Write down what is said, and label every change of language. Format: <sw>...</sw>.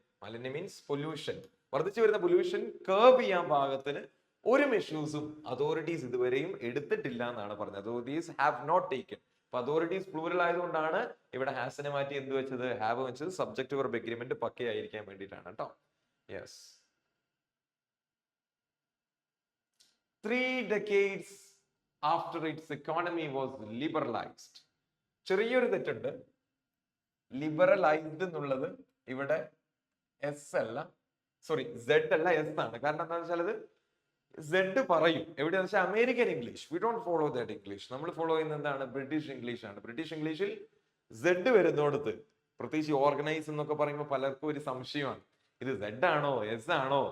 <ml>മാലിന്യം means pollution. വർദ്ധിച്ചു വരുന്ന പൊല്യൂഷൻ കർബ് ചെയ്യാൻ പാകത്തിന് ഒരു മെഷേഴ്സും അതോറിറ്റീസ് ഇതുവരെയും എടുത്തിട്ടില്ല എന്നാണ് പറഞ്ഞത്.</ml> <en>Authorities have not taken.</en> <ml>അപ്പൊ അതോറിറ്റീസ് പ്ലൂറൽ ആയതുകൊണ്ടാണ് ഇവിടെ ഹാസിനെ മാറ്റി എന്ത് വെച്ചത്? ഹാവ് വെച്ചത്. സബ്ജക്ട് വെർബ് എഗ്രിമെന്റ് പക്കയായിരിക്കാൻ വേണ്ടിയിട്ടാണ് കേട്ടോ. Yes.</ml> <en>3 decades after its economy was liberalized.</en> <ml>ചെറിയൊരു തെറ്റുണ്ട്. ലിബറലൈസ്ഡ് എന്നുള്ളത് ഇവിടെ എസ് അല്ല, സോറി സെഡ് അല്ല, എസ് ആണ്. കാരണം എന്താണെന്ന് വെച്ചാൽ അത് സെഡ് പറയും എവിടെയാന്ന് വെച്ചാൽ American English.</ml> <en>We don't follow that English.</en> <ml>നമ്മൾ ഫോളോ ചെയ്യുന്നത് എന്താണ്? ബ്രിട്ടീഷ് ഇംഗ്ലീഷ് ആണ്. ബ്രിട്ടീഷ് ഇംഗ്ലീഷിൽ സെഡ് വരുന്നോടത്ത്, പ്രത്യേകിച്ച് ഓർഗനൈസ് എന്നൊക്കെ പറയുമ്പോൾ പലർക്കും ഒരു സംശയമാണ്, ഇത് സെഡ് ആണോ എസ് ആണോ?</ml>